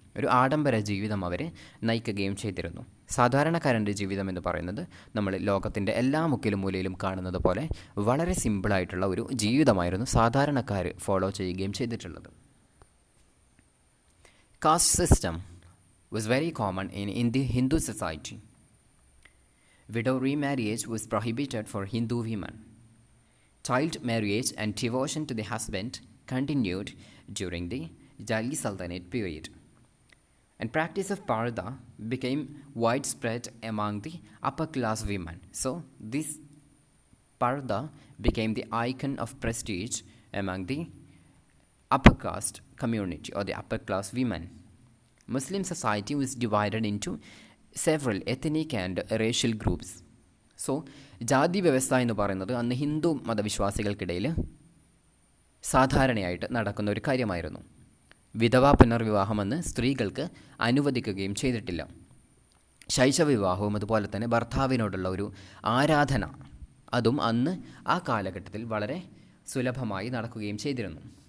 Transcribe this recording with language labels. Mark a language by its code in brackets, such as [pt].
[ml] ഒരു ആഡംബര ജീവിതം അവർ നയിക്കുകയും ചെയ്തിരുന്നു. സാധാരണക്കാരൻ്റെ ജീവിതം എന്ന് പറയുന്നത് നമ്മൾ ലോകത്തിൻ്റെ എല്ലാ മുക്കിലും മൂലയിലും കാണുന്നത് പോലെ വളരെ സിമ്പിളായിട്ടുള്ള ഒരു ജീവിതമായിരുന്നു സാധാരണക്കാർ ഫോളോ ചെയ്യുകയും ചെയ്തിട്ടുള്ളത്. [en] Caste system was very common in the Hindu society. Widow remarriage was prohibited for Hindu women. Child marriage and devotion to the husband continued during the Delhi Sultanate period. And practice of parda became widespread among the upper class women. So this Parda became the icon of prestige among the upper caste community or the upper class women. Muslim society was divided into several ethnic and racial groups. [ml] So ജാതി വ്യവസ്ഥ എന്ന് പറയുന്നത് അന്ന് ഹിന്ദു മതവിശ്വാസികൾക്കിടയിൽ സാധാരണയായിട്ട് നടക്കുന്ന ഒരു കാര്യമായിരുന്നു. വിധവാ പുനർവിവാഹമെന്ന് സ്ത്രീകൾക്ക് അനുവദിക്കുകയും ചെയ്തിട്ടില്ല. ശൈശവവിവാഹവും അതുപോലെ തന്നെ ഭർത്താവിനോടുള്ള ഒരു ആരാധന അതും അന്ന് ആ കാലഘട്ടത്തിൽ വളരെ സുലഭമായി നടക്കുകയും ചെയ്തിരുന്നു.